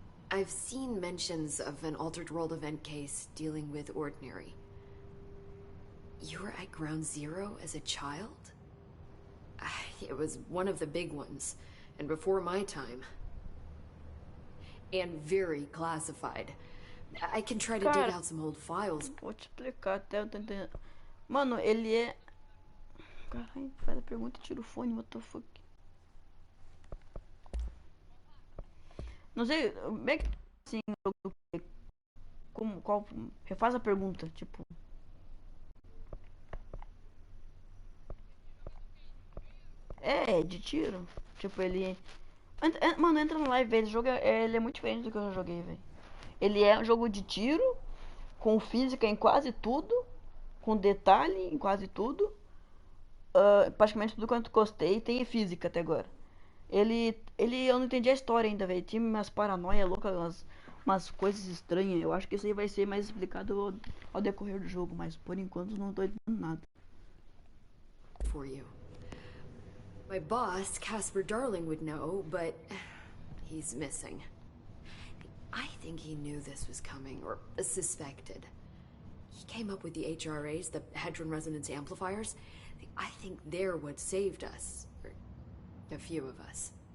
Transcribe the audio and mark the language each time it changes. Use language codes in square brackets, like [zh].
[en] I've seen mentions of an Altered World event case dealing with Ordinary. You were at Ground Zero as a child? It was one of the big ones, and before my time. And very classified. I can try to dig out some old files. [pt] Vou te explicar até eu tô entendendo. Mano, ele é... Caralho, faz a pergunta e tira o fone, [en] what the fuck. [pt] Não sei, como é que... Assim, como, qual... Refaz a pergunta, tipo... É, de tiro. Tipo, ele... Mano, entra na live, velho. Esse jogo ele é muito diferente do que eu já joguei, velho. Ele é um jogo de tiro, com física em quase tudo, com detalhe em quase tudo. Praticamente tudo quanto gostei tem física até agora. Eu não entendi a história ainda, velho. Tinha umas paranoia loucas, umas coisas estranhas. Eu acho que isso aí vai ser mais explicado ao decorrer do jogo, mas por enquanto não tô entendendo nada. [en] For you. My boss, Casper Darling, would know, but he's missing. I think he knew this was coming, or suspected. He came up with the HRAs, the Hadron Resonance Amplifiers. I think they're what saved us. Or a few of us.